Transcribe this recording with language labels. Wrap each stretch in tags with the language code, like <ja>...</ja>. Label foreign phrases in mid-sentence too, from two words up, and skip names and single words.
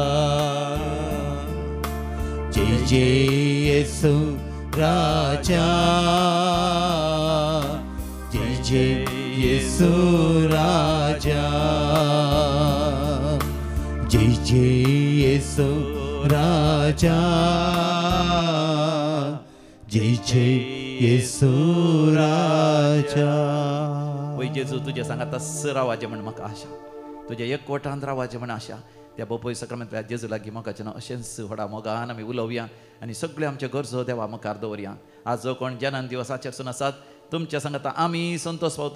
<kok>ಜೈ ಜೈ ಯೇಸು ರಾಜ, ಜೈ ಜೈ ಯೇಸು ರಾಜ, ಜೈ ಜೈ ಯೇಸು ರಾಜ, जय जय येसू राजा. वय जेजू तुझ्या सांगात रावाजे म्हण म्हाका आशा, तुझ्या एकवटान रावाजे म्हण आशा. त्या बोपय सक्रमेंत जेजू लागीं मोगाचें अशेंच व्हडा मोगान आमी उलोवया आनी सगळे आमचे गरजो देवा मुखार दवरया. आज जो कोण जनन दिवसाचेरसून आसात तुमच्या सांगात आमी संतोश पावता.</kok>